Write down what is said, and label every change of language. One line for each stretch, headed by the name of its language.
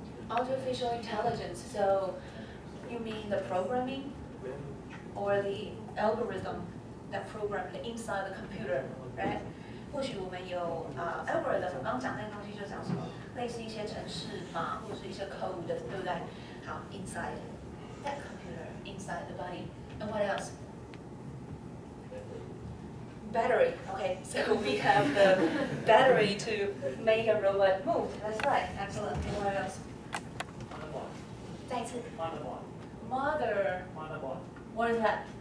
English: Artificial intelligence. So you mean the programming or the algorithm that programmed inside the computer, right?
Chinese: 或许我们有algorithm， 我刚刚讲那个东西就讲什么，类似一些程式码或者是一些 code， 对不对？
English: 好 ，inside that computer, inside the body, and what else? Battery. Okay, so we have the battery to make a robot move. That's right. Excellent. And what else?
Chinese: 再一次。
English: Mother. What is that?